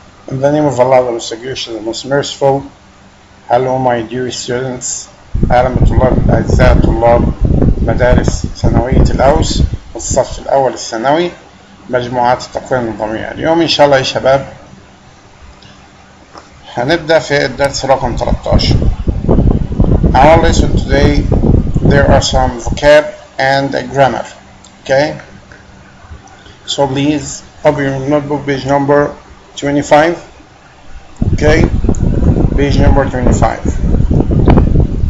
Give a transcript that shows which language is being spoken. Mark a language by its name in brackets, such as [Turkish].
[English] In the name of Allah, the most gracious, the most merciful. Hello my dear students. [Arabic] أهلا بطلاب الأعزاء طلاب مدارس ثانوية الأوس والصف الأول الثانوي مجموعات التقوية النظامية. اليوم إن شاء الله يا شباب هنبدأ في الدرس رقم 13. [English] Our lesson today there are some vocab and grammar. Okay, so please open your notebook, page number 25. Okay, page number 25.